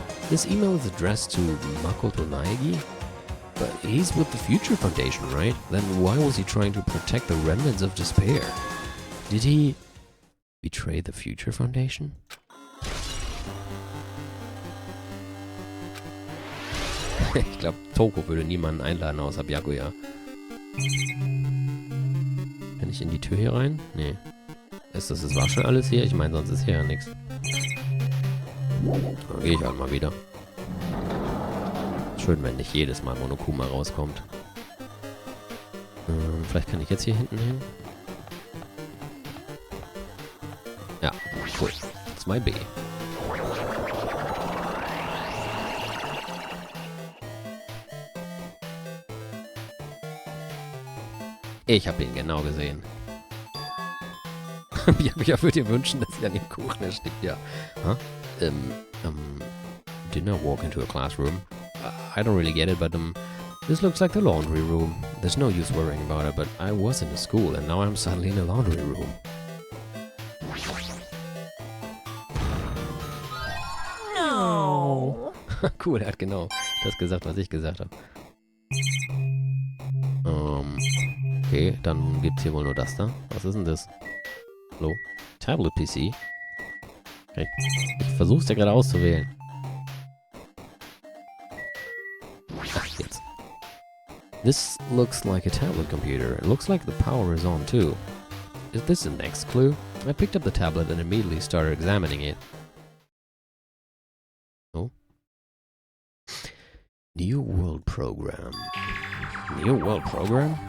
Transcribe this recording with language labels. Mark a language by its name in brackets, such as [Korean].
[English] This email is addressed to Makoto Naegi? But he's with the Future Foundation, right? Then why was he trying to protect the remnants of despair? Did he betray the Future Foundation? [German] Ich glaube, Toko würde niemanden einladen außer Byakuya. Kann ich in die Tür hier rein? Nee. Das war schon alles hier? Ich meine, sonst ist hier ja nichts. Dann gehe ich halt mal wieder. Schön, wenn nicht jedes Mal Monokuma rauskommt. Vielleicht kann ich jetzt hier hinten hin. Ja, cool. 2B. Ich habe ihn genau gesehen. Ja, würde ihr wünschen, dass ihr an dem Kuchen erstickt, ja. Huh? [English] Didn't I walk into a classroom? I don't really get it, but this looks like the laundry room. There's no use worrying about it, but I was in a school and now I'm suddenly in a laundry room. No. [German] Cool, er hat genau das gesagt, was ich gesagt habe. Okay, dann gibt's hier wohl nur das da. Was ist denn das? Hallo? Tablet PC? Okay. Ich versuch's ja gerade auszuwählen. Ach, jetzt. [English] This looks like a tablet computer. It looks like the power is on too. Is this the next clue? I picked up the tablet and immediately started examining it. Oh. New World Program. New World Program?